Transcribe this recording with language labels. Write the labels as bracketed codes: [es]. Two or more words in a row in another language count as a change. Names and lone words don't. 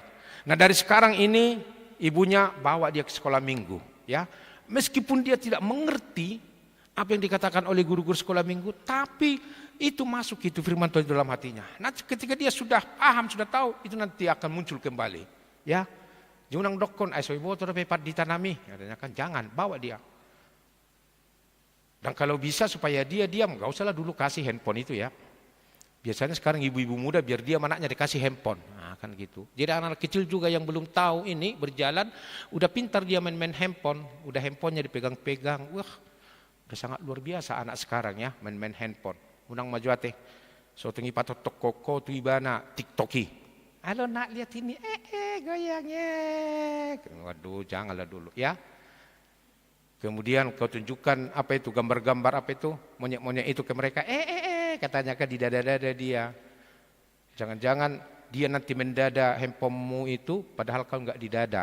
[id] Nah, dari sekarang ini ibunya bawa dia ke sekolah minggu, ya. Meskipun dia tidak mengerti apa yang dikatakan oleh guru-guru sekolah minggu, tapi itu masuk, itu firman Tuhan dalam hatinya. Nanti ketika dia sudah paham, sudah tahu, itu nanti akan muncul kembali, ya. [bbc] Junang dokon aiso ibu tu pepat ditanami, [id] katanya kan jangan bawa dia. Dan kalau bisa supaya dia diam, enggak usahlah dulu kasih handphone itu, ya. Biasanya sekarang ibu-ibu muda biar dia anaknya dikasih handphone, nah, kan gitu. Jadi anak kecil juga yang belum tahu ini berjalan, udah pintar dia main-main handphone, udah handphonenya dipegang-pegang, wah, udah sangat luar biasa anak sekarang, ya, main-main handphone. [bbc] Unang majuate, so tengi patotok koko tu ibana tiktoki. [id] Halo nak, lihat ini, goyangnya. Waduh, janganlah dulu, ya. Kemudian kau tunjukkan apa itu gambar-gambar apa itu monyet-monyet itu ke mereka, katanya kan di dada-dada dia. Jangan-jangan dia nanti mendada handphonemu itu, padahal kau enggak di dada.